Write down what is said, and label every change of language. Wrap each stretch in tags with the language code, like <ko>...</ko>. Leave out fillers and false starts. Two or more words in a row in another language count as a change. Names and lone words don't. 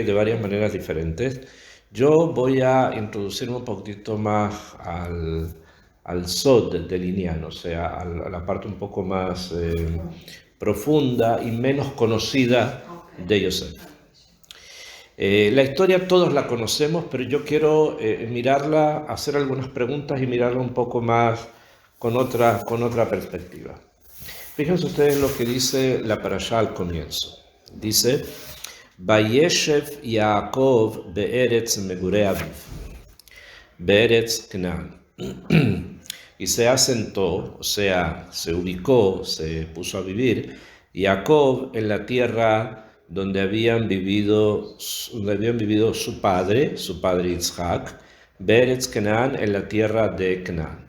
<es>De varias maneras diferentes. Yo voy a introducirme un poquito más al Sod del Inyan, o sea, a la parte un poco más profunda y menos conocida de Yosef. La historia todos la conocemos, pero yo quiero mirarla, hacer algunas preguntas y mirarla un poco más con otra perspectiva. Fíjense ustedes lo que dice la parashá al comienzo. Dice,</es> <he>וישב יעקב בארץ מגורי אביו, בארץ כנען.</he> <es>Y se asentó, o sea, se ubicó, se puso a vivir, Jacob en la tierra donde habían vivido su padre Yitzhak,</es> <he>בארץ כנען,</he> <es>en la tierra de Canaán.</es>